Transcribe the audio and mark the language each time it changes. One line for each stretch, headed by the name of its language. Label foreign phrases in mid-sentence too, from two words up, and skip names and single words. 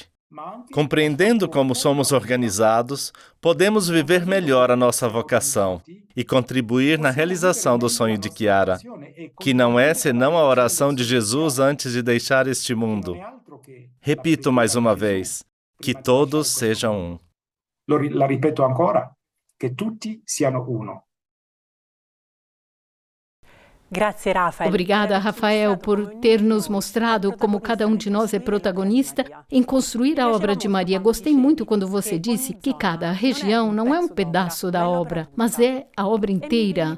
Portuguese: Compreendendo como somos organizados, podemos viver melhor a nossa vocação e contribuir na realização do sonho de Chiara, que não é senão a oração de Jesus antes de deixar este mundo. Repito mais uma vez, que todos sejam um.
Italian: La ripeto ancora, che tutti siano uno.
Portuguese: Obrigada, Rafael, por ter nos mostrado como cada um de nós é protagonista em construir a obra de Maria. Gostei muito quando você disse que cada região não é um pedaço da obra, mas é a obra inteira.